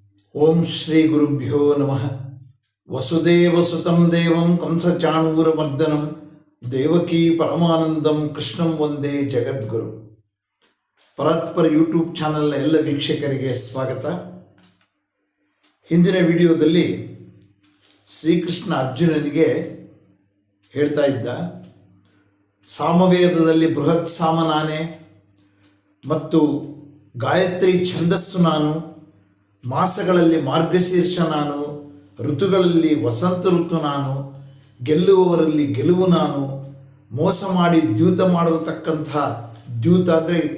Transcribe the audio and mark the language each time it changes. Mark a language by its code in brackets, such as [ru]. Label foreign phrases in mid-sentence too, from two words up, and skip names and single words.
[sa] ॐ श्री गुरुभ्यो नमः. वसुदेवसुतं देवं कंसचाणूरमर्दनं देवकी परमानन्दं कृष्णं वन्दे जगद्गुरु. [kn] ಪರಾತ್ಪರ ಯೂಟ್ಯೂಬ್ ಚಾನಲ್ನ ಎಲ್ಲ ವೀಕ್ಷಕರಿಗೆ ಸ್ವಾಗತ. ಹಿಂದಿನ ವಿಡಿಯೋದಲ್ಲಿ ಶ್ರೀಕೃಷ್ಣ ಅರ್ಜುನನಿಗೆ ಹೇಳ್ತಾ ಇದ್ದ, ಸಾಮವೇದದಲ್ಲಿ ಬೃಹತ್ ಸಾಮ ನಾನೇ ಮತ್ತು ಗಾಯತ್ರಿ ಛಂದಸ್ಸು ನಾನು, ಮಾಸಗಳಲ್ಲಿ ಮಾರ್ಗಶೀರ್ಷ ನಾನು, ಋತುಗಳಲ್ಲಿ ವಸಂತ ಋತು ನಾನು, ಗೆಲ್ಲುವವರಲ್ಲಿ ಗೆಲುವು ನಾನು, ಮೋಸ ಮಾಡಿ ದ್ಯೂತ ಮಾಡತಕ್ಕಂಥ ದ್ಯೂತ ಅಂದರೆ